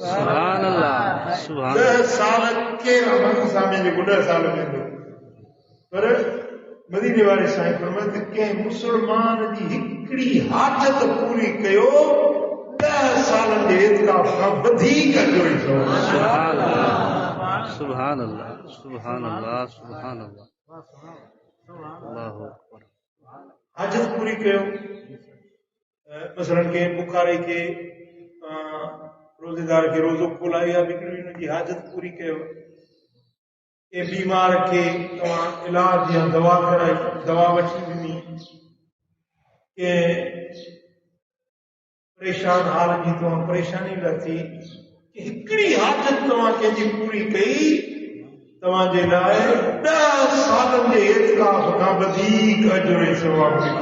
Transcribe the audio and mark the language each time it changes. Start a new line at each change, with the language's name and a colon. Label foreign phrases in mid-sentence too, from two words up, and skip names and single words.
Sindhi: 10 साल केरु अमल सां में जेको 10 साल वेंदो। पर मदीने वारे साईं फरमायो त कंहिं मुस्लमान जी हिकिड़ी हाजत पूरी कयो 10 सालनि जे एतिकाफ़ खां वधीक जो ई
Arabic: سبحان الله سبحان الله سبحان الله الله أكبر.
Sindhi: हाजत पूरी कयो। मसलन के बुखारी के रोज़ेदार के रोज़ो खोलाई या बिगड़ी हुनजी हाजत पूरी कयो। के बीमार के तव्हां इलाज या दवा कराई, दवा वठी ॾिनी। के परेशान हाल जी तव्हां परेशानी लथी, हिकिड़ी हाजत तव्हां कंहिंजी पूरी कई, तव्हांजे लाइ 10 सालनि जे एतिकाफ़ खां वधीक अजर ऐं सवाब।